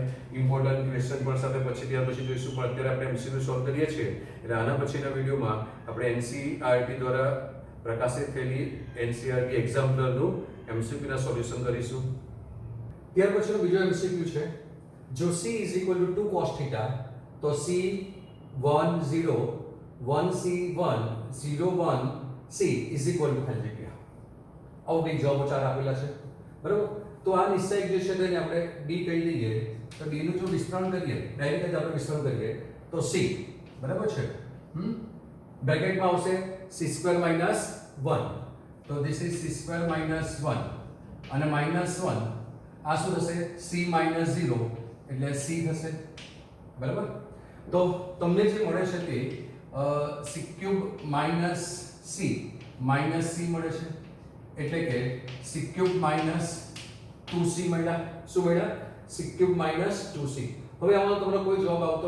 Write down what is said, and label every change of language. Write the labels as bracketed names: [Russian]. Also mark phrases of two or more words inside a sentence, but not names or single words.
[English] important question [Gujarati] પણ સાથે પછી ત્યાર પછી જોઈશું પણ અત્યારે આપણે એમસીક્યુ સોલ્વ કરીએ છીએ એટલે આના પછીના વિડિયોમાં આપણે એનસીઈઆરટી દ્વારા પ્રકાશિત થયેલી એનસીઈઆરટી એક્ઝામ્પલરનું એમસીક્યુ ના સોલ્યુશન કરીશું ત્યાર પછીનો બીજો એમસીક્યુ છે જો [English] c is equal to 2 cos theta [Gujarati] તો c 1 0 1 c 1 0 1 c [English] is equal to [Gujarati] ખાલી જગ્યા આવો કંઈક જવાબો ચાર આપેલા છે બરાબર તો આ નિશ્ચય જે છે તેને આપણે d કહી દઈએ તો d નું જો વિસ્તરણ કરીએ ડાયરેક્ટ જ આપણે વિસ્તરણ કરીએ તો c બરાબર છે બ્રેકેટમાં આવશે c² - 1 તો [English] this is c² - 1 [Gujarati] અને -1 આ શું થશે c - 0 એટલે c થશે બરાબર તો તમને જે મળે છે તે c³ - c મળે છે એટલે કે c³ - 2c મળ્યા શું મળ્યા c³ - 2c હવે આમાં તમને કોઈ જવાબ આવતો